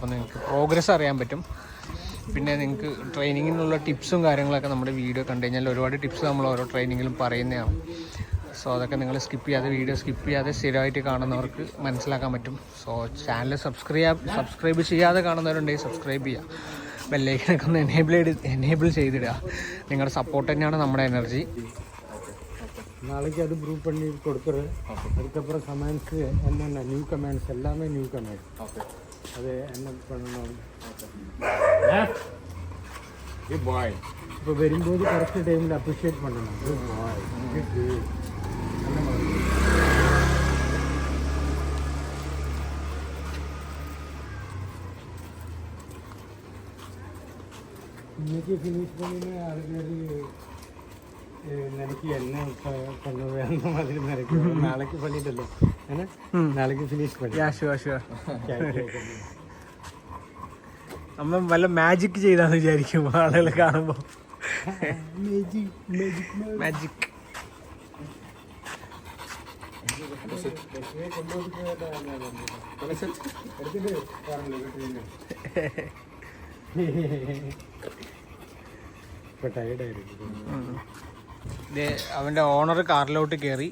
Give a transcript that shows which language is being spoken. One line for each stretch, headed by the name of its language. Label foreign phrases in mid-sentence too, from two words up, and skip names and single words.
Malayalam: അപ്പോൾ നിങ്ങൾക്ക് പ്രോഗ്രസ് അറിയാൻ പറ്റും. പിന്നെ നിങ്ങൾക്ക് ട്രെയിനിങ്ങിനുള്ള ടിപ്സും കാര്യങ്ങളൊക്കെ നമ്മുടെ വീഡിയോ കണ്ടു കഴിഞ്ഞാൽ ഒരുപാട് ടിപ്സ് നമ്മൾ ഓരോ ട്രെയിനിങ്ങിലും പറയുന്നതാണ്. സോ അതൊക്കെ നിങ്ങൾ വീഡിയോ സ്കിപ്പ് ചെയ്യാതെ സ്ഥിരമായിട്ട് കാണുന്നവർക്ക് മനസ്സിലാക്കാൻ പറ്റും. സോ ചാനൽ സബ്സ്ക്രൈബ് ചെയ്യാതെ കാണുന്നവരുണ്ടെങ്കിൽ സബ്സ്ക്രൈബ് ചെയ്യുക. ബെല്ലൈക്കനൊക്കെ ഒന്ന് എനേബിൾ ചെയ്തിടുക. നിങ്ങളുടെ സപ്പോർട്ട് തന്നെയാണ് നമ്മുടെ എനർജി.
Tamil: நாளைக்கு அது ப்ரூவ் பண்ணி கொடுத்துறேன். அதுக்கப்புறம் கமெண்ட்ஸு என்னென்ன
English: new comments
Tamil: எல்லாமே
English: new comments.
Tamil: ஓகே, அது என்ன பண்ணணும்.
English: good boy.
Tamil: இப்போ வரும்போது கரெக்ட் டைமில் அப்ரிஷியேட் பண்ணணும்.
English: good boy, good.
Tamil: அந்த மாதிரி இன்னைக்கு ஃபினிஷ் பண்ணின்னு அதுக்கு நினைக்கி என்ன பண்ணுவேன் அந்த மாதிரி நினைக்கிறேன். நாளைக்கு பண்ணிட்டല്ലോ, ஏன்னா நாளைக்கு ஃபினிஷ் பண்ணி.
Malayalam: ഷുവർ നമ്മൾ വല്ല മാജിക് ചെയ്താന്ന് വിചാരിക്കും ആളുകൾ കാണുമ്പോൾ. മാജിക് അവൻ്റെ ഓണർ കാറിലോട്ട് കയറി.